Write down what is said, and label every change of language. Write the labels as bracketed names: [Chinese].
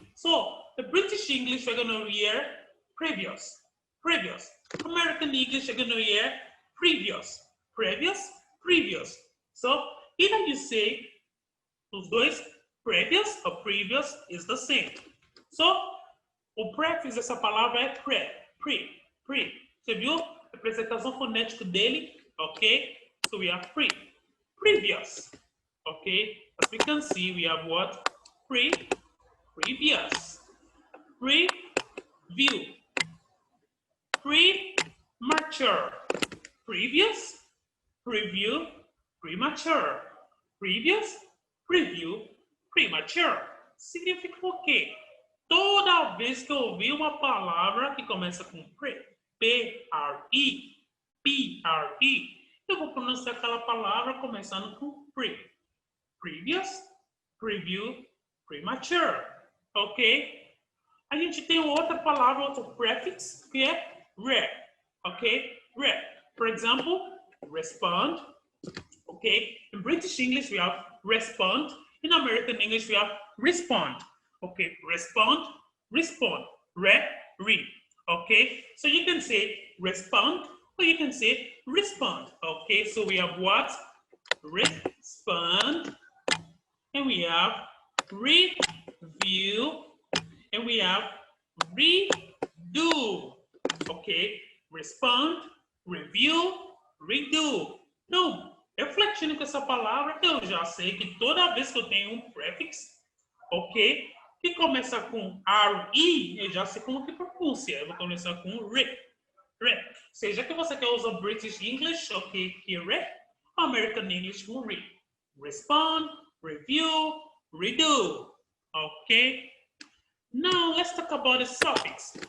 [English] So the British English we're going to hear previous. American English we're going to hear previous. So either you say [Portuguese] os dois, [English] previous or previous is the same. [Portuguese] So o prefix dessa palavra é pre. Você viu a apresentação fonética dele? [English] Ok? So we have previous. Ok? As we can see, we have what? Previous. Preview. Premature. Previous. Preview. Premature. Previous. Preview. Premature. [Portuguese] Significa o quê? Toda vez que eu ouvir uma palavra que começa com P-R-E, eu vou pronunciar aquela palavra começando com previous, preview, premature. Ok? A gente tem outra palavra, outro prefix, que é re. [English] Ok? Re. For example, respond. Ok? In British English, we have respond. In American English, we have respond. Okay, respond, re. Okay, so you can say respond or you can say respond. Okay, so we have what? Respond, and we have review, and we have redo. Okay, respond, review, redo. [Portuguese] Então, refletindo com essa palavra, eu já sei que toda vez que eu tenho um prefix, ok? Que começa com R-E, eu já sei como que pronuncia. Eu vou começar com re. Seja que você quer usar British English, ok, que re, American English com re. [English] Respond, review, redo. Ok? Now, let's talk about the suffix.